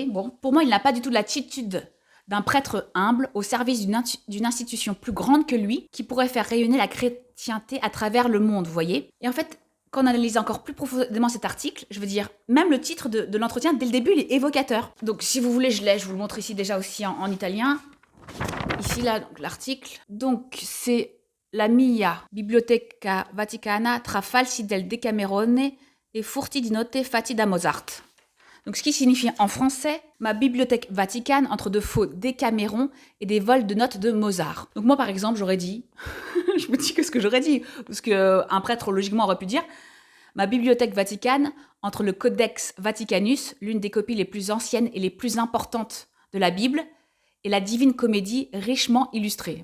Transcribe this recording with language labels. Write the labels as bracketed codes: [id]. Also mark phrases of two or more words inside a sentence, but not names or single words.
[fr] Bon, pour moi, il n'a pas du tout l'attitude d'un prêtre humble au service d'une institution plus grande que lui, qui pourrait faire rayonner la chrétienté à travers le monde, vous voyez. Et en fait, quand on analyse encore plus profondément cet article, je veux dire, même le titre de l'entretien, dès le début, il est évocateur. Donc si vous voulez, je vous le montre ici déjà aussi en italien. Ici, là, donc, l'article. Donc c'est [it] la mia biblioteca vaticana tra falsi del Decamerone e furti di note fatti da Mozart. [fr] Donc ce qui signifie en français, ma bibliothèque vaticane entre de faux Décaméron et des vols de notes de Mozart. Donc moi par exemple j'aurais dit, je me dis que ce que j'aurais dit, parce qu'un prêtre logiquement aurait pu dire, ma bibliothèque vaticane entre le Codex Vaticanus, l'une des copies les plus anciennes et les plus importantes de la Bible, et la Divine Comédie richement illustrée.